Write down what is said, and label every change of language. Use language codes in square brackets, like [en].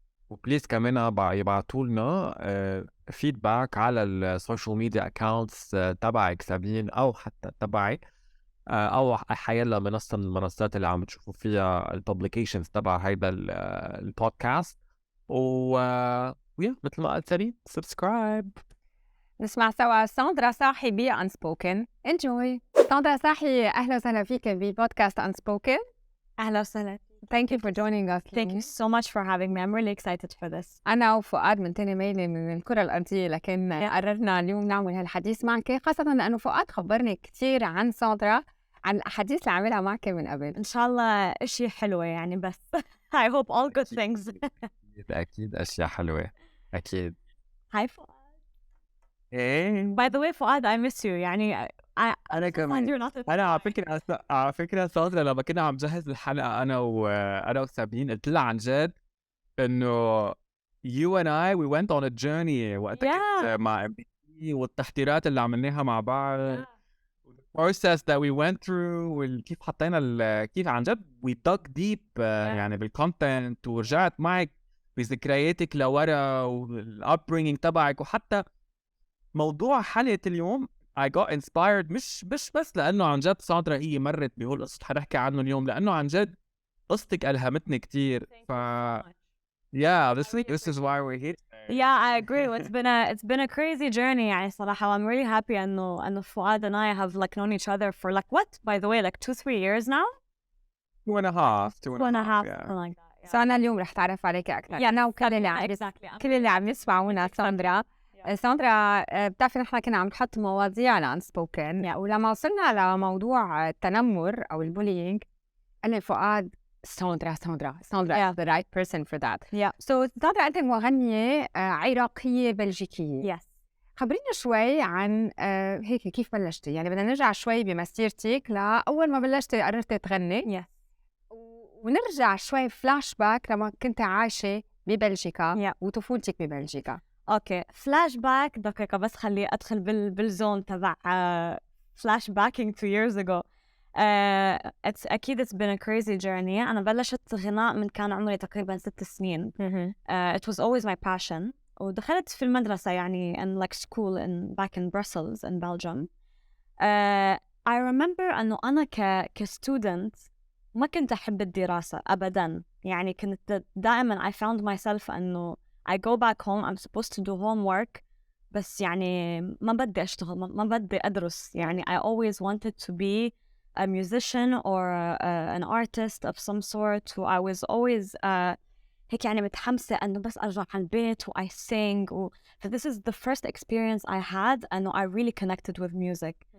[ar] وبليز كمان يبعتوا لنا فيدباك على السوشيال ميديا اكاونتس تبعك سابين او حتى تبعي او حيلا منصه من المنصات اللي عم تشوفوا فيها الببليكيشنز تبع هيدا البودكاست. ويا مثل ما قلت سريع سبسكرايب. نسمع سوا ساندرا صاحي ب Unspoken. [en] enjoy. [ar] ساندرا صاحي، أهلا وسهلا فيك ببودكاست Unspoken. أهلا وسهلا. [en] Thank you for joining us. Thank you so much for having me. I'm really excited for this. [ar] أنا وفؤاد من تاني ميلي من الكرة الأرضية، لكن قررنا اليوم نعمل هالحديث معك، خاصة لأنه فؤاد خبرني كتير عن ساندرا، عن الأحاديث اللي عملها معك من قبل. إن شاء الله أشياء حلوة يعني، بس I hope all good things. أكيد أشياء حلوة أكيد. [en] Hi فؤاد. By the way فؤاد I miss you يعني. [ar] أنا كمان. أنا على فكرة ساندرا لما كنا عم جهز الحلقة أنا وسابين قلت لها عن جد إنه you and I we went on a journey وقتها كنت مع والتحضيرات اللي عملناها مع بعض process that we went through وكيف حطينا كيف عن جد we dug deep يعني بالcontent، ورجعت معك بذكرياتك لورا والupbringing تبعك. وحتى موضوع حلقة اليوم I got inspired مش بس لأنه عن جد ساندرا هي مرت بهول قصة حنحكي عنه اليوم، لأنه عن جد قصتك ألهمتني كتير. [en] Yeah, this is why we're here. Yeah, I agree. It's been a crazy journey يعني صراحة. I'm really happy إنه فؤاد and I have like known each other for like what by the way like 2-3 years now. 2 and a half. Yeah. Like that. [ar] So أنا اليوم رح تعرف عليك أكثر. أنا وكل اللي عم يسمعونا ساندرا. ساندرا بتعرفي نحن كنا عم نحط مواضيع على Unspoken، ولما وصلنا لموضوع التنمر أو البولينج أنا فؤاد ساندرا is the right person for that. So ساندرا أنت مغنية عراقية بلجيكية. خبرينا شوي عن هيك كيف بلشتي، يعني بدنا نرجع شوي بمسيرتك لأول ما بلشتي قررتي تغني ونرجع شوي فلاش باك لما كنت عايشة ببلجيكا وطفولتك ببلجيكا. اوكي فلاش باك دقيقة بس خلي ادخل بالزون تبع فلاش باكينج 2 years ago. [en] it's been a crazy journey. [ar] أنا بلشت غناء من كان عمري تقريبا 6 سنين. [en] It was always my passion. ودخلت في المدرسة يعني in like school back in Brussels in Belgium. [ar] I remember أنه أنا كستودنت ما كنت أحب الدراسة أبدا، يعني كنت دائما I found myself أنه I go back home I'm supposed to do homework بس يعني ما بدي أشتغل ما بدي أدرس. [en] يعني I always wanted to be a musician or an artist of some sort. I was always هيك يعني متحمسة أنه بس أرجع على البيت I sing. So this is the first experience I had أنه I really connected with music.